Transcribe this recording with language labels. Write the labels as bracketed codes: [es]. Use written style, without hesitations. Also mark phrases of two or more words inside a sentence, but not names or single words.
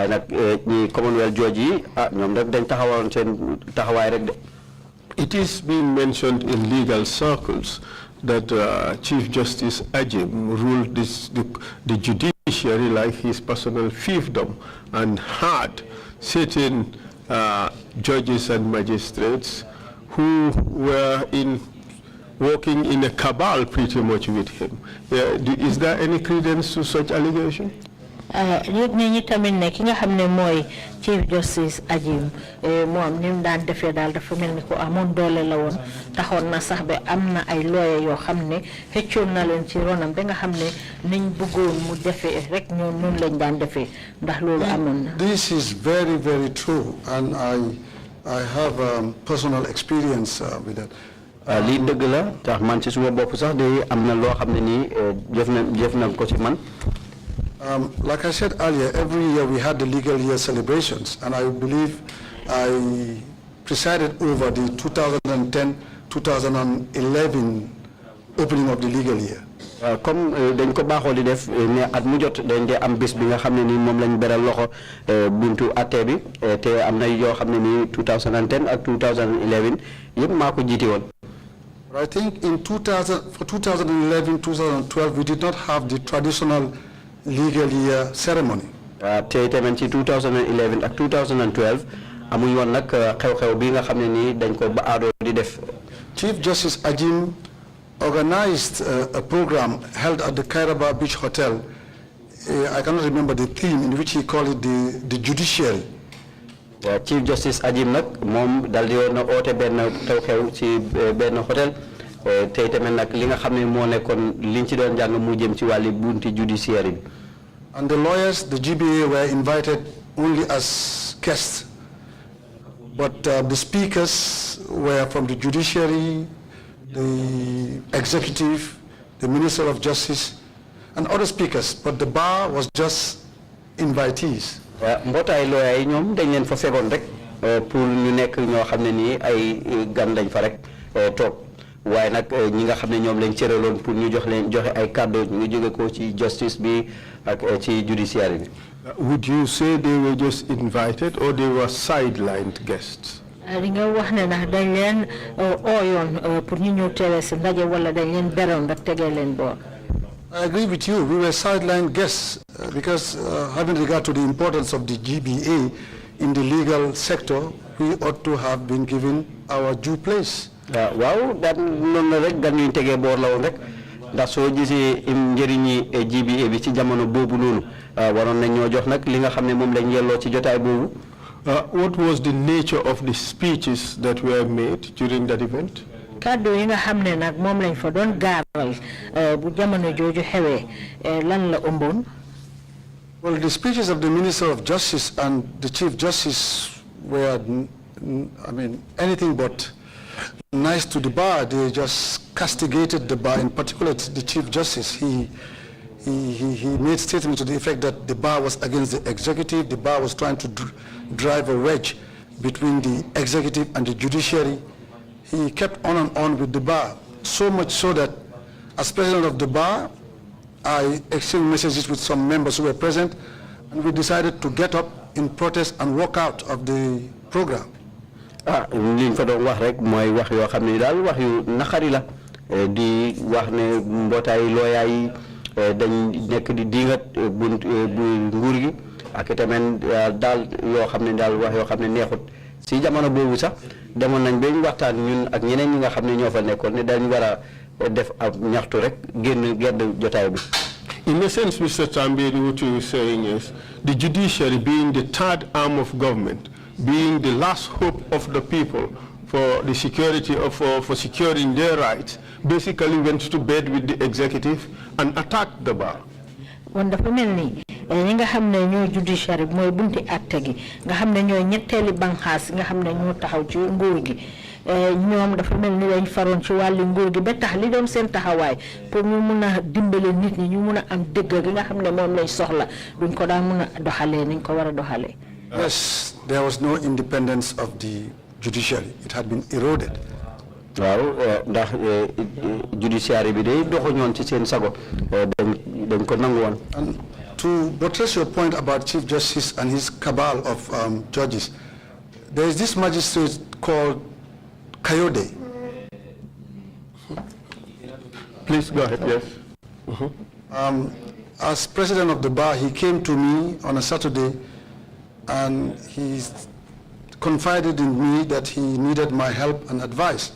[en] It is being mentioned in legal circles that Chief Justice Ajim ruled the judiciary like his personal fiefdom and had certain judges and magistrates who were working in a cabal pretty much with him. Is there any credence to such allegation? [wo] yëg ñi tamit ne ki nga xam ne mooy Chief Justice Ajim moom ni mu daan defee daal dafa mel ni ko amoon doole la woon taxoon na sax ba am na ay lawyer yoo xam ne xëccoon na leen ci ronam ba nga xam ne niñ bëggoon mu defee rek ñoom noonu lañ daan defee ndax loolu amoon na. [en] This is very, very true, and I have personal experience with that. [wo] lii dëgg la tax man ci suma bopp sax de am na loo xam ne nii jëf na ko ci man. [en] Like I said earlier, every year we had the legal year celebrations, and I believe I presided over the 2010-2011 opening of the legal year. [wo] Comme dañ ko baaxoo di def ne at mu jot dañ dee am bés bi nga xam ne nii moom lañ beral loxo buntu atte bi te am na yoo xam ne nii 2010 ak 2011 yëpp maa ko jiite woon. [en] I think in 2011-2012 we did not have the traditional legal year ceremony. [wo] te tamit ci 2011 ak 2012 amuñ woon nag xew-xew bi nga xam ne nii dañ ko ba aadoo di def. [en] Chief Justice Ajim organized a program held at the Kairaba Beach Hotel. I cannot remember the theme, in which he called it the Judiciary. [wo] Chief Justice Ajim nag moom dal di woon na oote benn xew-xew ci benn hôtel te tamit nag li nga xam ne moo nekkoon liñ ci doon jàng mu jëm ci wàlli bunti judiciary bi. [en] And the lawyers, the GBA, were invited only as guests. But the speakers were from the Judiciary, the Executive, the Minister of Justice, and other speakers. But the bar was just invitees. [wo] Mbootaay lawyer yi ñoom dañ leen fa fegoon rek pour ñu nekk ñoo xam ne nii ay gan lañ fa rek toog waaye nag ñi nga xam ne ñoom lañ cëraloon pour ñu joxe ay kàddu ñu ngi jóge ko ci justice bi ak ci judiciary bi. [en] Would you say they were just invited or they were sidelined guests? [wo] li nga wax ne ndax dañ leen ooyoon pour ñu ñëw teewee si ndaje wala dañ leen beroon rek tegee leen boor. [en] I agree with you. We were sideline guests because having regard to the importance of the GBA in the legal sector, we ought to have been given our due place. [wo] Waaw daan noonu la rek gan ñu tegee boor la woon rek ndax soo gisee njëriñi GBA bi ci jamono boobu noonu waroon nañ ñoo jox nag li nga xam ne moom lañ yelloo ci jotaay boobu. [en] What was the nature of the speeches that were made during that event? [wo] Kàddu yi nga xam ne nag moom lañ fa doon gaaral bu jamono jooju xewee lan la ëmboon. [en] Well, the speeches of the Minister of Justice and the Chief Justice were, anything but nice to the bar. They just castigated the bar, in particular the Chief Justice. He made statements to the effect that the bar was against the executive, the bar was trying to drive a wedge between the executive and the judiciary. He kept on and on with the bar, so much so that as president of the bar, I exchanged messages with some members who were present, and we decided to get up in protest and walk out of the program. [wo] Liñ fa doon wax rek mooy wax yoo xam ne daal wax yu naqari la di wax ne mbootaay looyaa yi dañ nekk di diingat bu nguur gi ak tamit daal yoo xam ne daal wax yoo xam ne neexut si jamono boobu sax demoon nañ ba ñu waxtaan ñun ak ñeneen ñi nga xam ne ñoo fa nekkoon ne dañ war a def ab ñaxtu rek génn gedd jotaay bi. [en] In a sense, Mr. Tambedou, what you were saying is the judiciary being the third arm of government, being the last hope of the people for the security of for securing their rights, basically went to bed with the executive and attacked the bar. [wo] Won dafa melni ñi nga xamne ñoo judiciary moy bunti atté gi nga xamne ñoy ñetteli banxaas nga xamne ñoo taxaw ci nguur gi ñoom dafa melni lañ faroon ci wàllu nguur gi ba tax li doon seen taxawaay pour ñu mëna dimbale nit ñi ñu mëna am dëgg gi nga xamne moom lay soxla duñ ko daan mëna doxalee niñ ko wara doxalee. [en] Yes, there was no independence of the judiciary. It had been eroded. [wo] Waaw ndax judiciary bi day doxu ñoon ci seen sago dañ ko nangu woon. [en] And to buttress your point about Chief Justice and his cabal of judges, there is this magistrate called Kayode. Please go ahead, yes. As president of the bar, he came to me on a Saturday and he confided in me that he needed my help and advice.